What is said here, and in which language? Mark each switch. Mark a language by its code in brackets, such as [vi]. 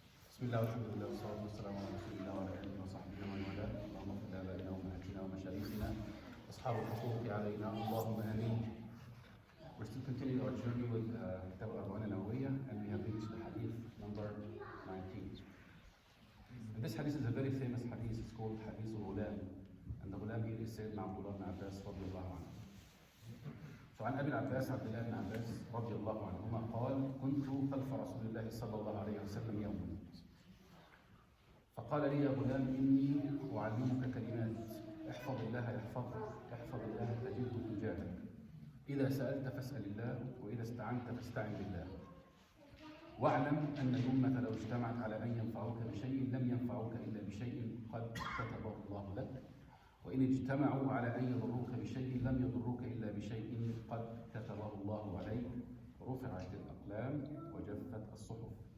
[ar] بسم الله والحمد لله والصلاة والسلام على رسول الله وعلى آله وصحبه ومن والاه، اللهم اغفر لآبائنا وأمهاتنا ومشايخنا أصحاب الحقوق علينا، اللهم آمين. [en] We're still continuing our journey with Kitab al-Nawawi, and we have reached the Hadith number 19. And this Hadith is a very famous Hadith. It's called Hadith al-Ghulam, and the Ghulam here is Sayyidina Abdullah ibn Abbas radiyallahu anhu. [ar] فعن أبي العباس عبد الله بن عباس رضي الله عنهما قال: كنت خلف رسول الله صلى الله عليه وسلم يوما، فقال لي: يا غلام، إني أعلمك كلمات، احفظ الله يحفظك، احفظ الله تجده تجاهك، إذا سألت فاسأل الله، وإذا استعنت فاستعن بالله، واعلم أن الأمة لو اجتمعت على أن ينفعوك بشيء لم ينفعوك إلا بشيء قد كتبه الله لك، وإن اجتمعوا على أن يضروك بشيء لم يضروك إلا بشيء قد كتبه الله عليك، رفعت الأقلام وجفت الصحف.